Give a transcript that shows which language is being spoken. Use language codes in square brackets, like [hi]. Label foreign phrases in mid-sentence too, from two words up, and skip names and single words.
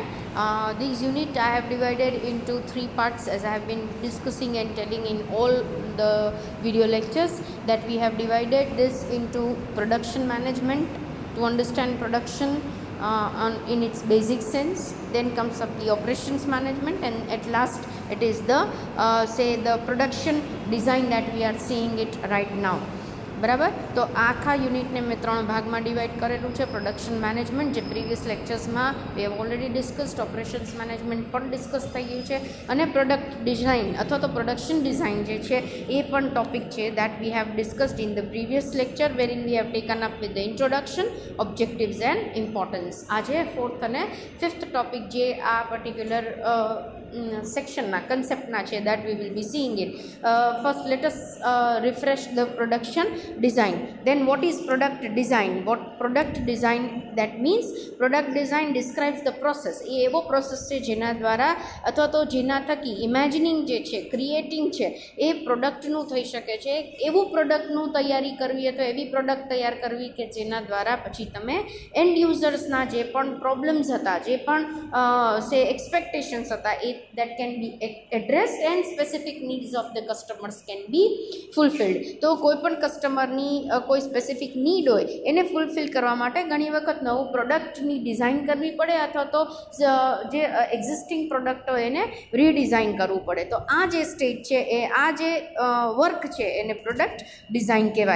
[en] This unit I have divided into 3 parts, as I have been discussing and telling in all the video lectures, that we have divided this into production management to understand production in its basic sense. Then comes up the operations management, and at last it is the the production design that we are seeing it right now. [gu] બરાબર. તો આખા યુનિટને મેં 3 ભાગમાં ડિવાઈડ કરેલું છે. [en] production management, જે પ્રીવિયસ લેક્ચર્સમાં we have already discussed, operations management [gu] પણ ડિસ્કસ થઈ ગયું છે, અને [en] product design [gu] અથવા તો [en] production design [gu] જે છે એ પણ [en] ટોપિક છે that we have discussed in the previous lecture, wherein we have taken up with the introduction, objectives and importance. [gu] આજે 4th અને 5th ટોપિક જે આ પર્ટિક્યુલર સેક્શનના કન્સેપ્ટના છે, [en] that we will be seeing it. first let us refresh the production design. Then what is product design? What product design, that means product design describes the process. [gu] એ એવો પ્રોસેસ છે જેના દ્વારા અથવા તો જેના થકી ઇમેજિનિંગ જે છે, ક્રિએટિંગ છે, એ પ્રોડક્ટનું થઈ શકે છે. એવું પ્રોડક્ટનું તૈયારી કરવી અથવા એવી પ્રોડક્ટ તૈયાર કરવી કે જેના દ્વારા પછી તમે [en] end usersના [gu] જે પણ પ્રોબ્લેમ્સ હતા, જે પણ એક્સપેક્ટેશન્સ હતા, એ [en] that can be addressed and specific needs of the customers can be fulfilled. [gu] તો કોઈ પણ કસ્ટમરની કોઈ [en] specific need [gu] હોય એને ફૂલફિલ કરવા માટે ઘણી વખત નવું પ્રોડક્ટની ડિઝાઇન કરવી પડે, અથવા તો જે [en] existing product [gu] હોય એને રીડિઝાઇન કરવું પડે. તો આ જે સ્ટેજ છે, એ આ જે વર્ક છે, એને [en] product design [gu] કહેવાય.